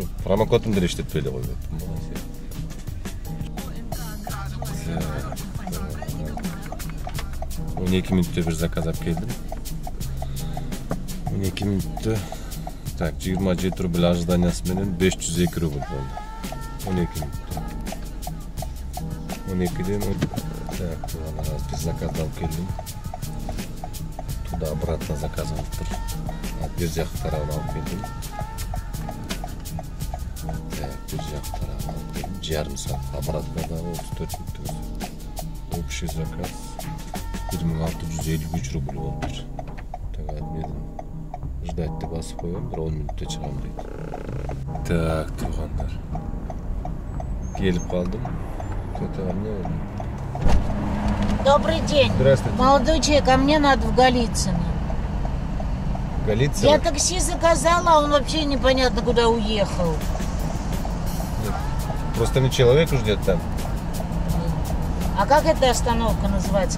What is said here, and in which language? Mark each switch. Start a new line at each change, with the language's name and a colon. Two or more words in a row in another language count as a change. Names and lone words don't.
Kyrgyz: Промокодум деле иштетпей эле койгоптум. 12 мүнөттө бир заказ алып келдим. 12 мүнөттө так 27 рубль ожиданиясы менен 502 рубль болду. 12 мүнөттө. 12ден так, туган бир заказ алып келдим.
Russian: Туда обратно заказ алыптыр.
Kyrgyz: Бир жак тарабын алып келдим. Так, бир жак тарабын алып келдим. Жарым саат обратно да 34 мүнөт.
Russian: Общий заказ
Kyrgyz: 1653 рубль болуптур. Так, мен ждать деп басып коем, 10 мүнөттө чыгам дейт. Так, туугандар. Келип калдым.
Russian: Добрый день. Здравствуйте. Молодой человек, а мне надо в Голицыно. Голицыно? Я такси заказала, а он вообще непонятно куда уехал. Просто не человек ждет там. А как эта остановка называется?